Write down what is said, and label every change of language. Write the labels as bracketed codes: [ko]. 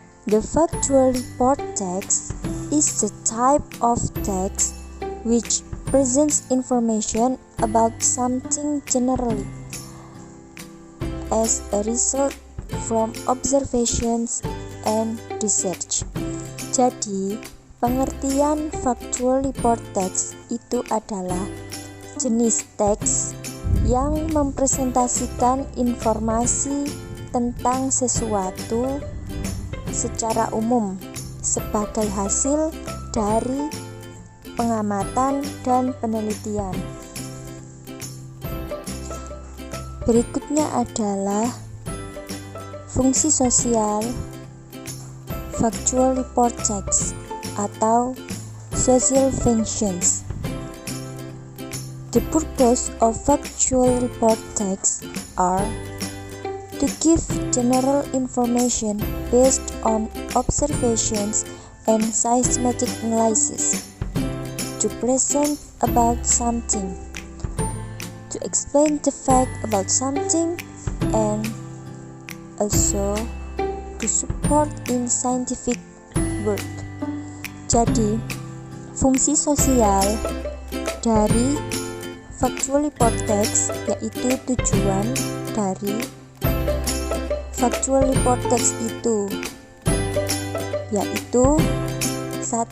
[en] The factual report text is the type of text which presents information about something generally as a result from observations and research. [id] Jadi, pengertian factual report text itu adalah jenis teks yang mempresentasikan informasi tentang sesuatu secara umum sebagai hasil dari pengamatan dan penelitian. Berikutnya adalah fungsi sosial factual report text atau social functions. [en] The purpose of factual report text are to give general information based on observations and systematic analysis, to present about something, to explain the fact about something, and also to support in scientific work. [id] Jadi, fungsi sosial dari factual report text yaitu tujuan dari factual report text itu yaitu 1.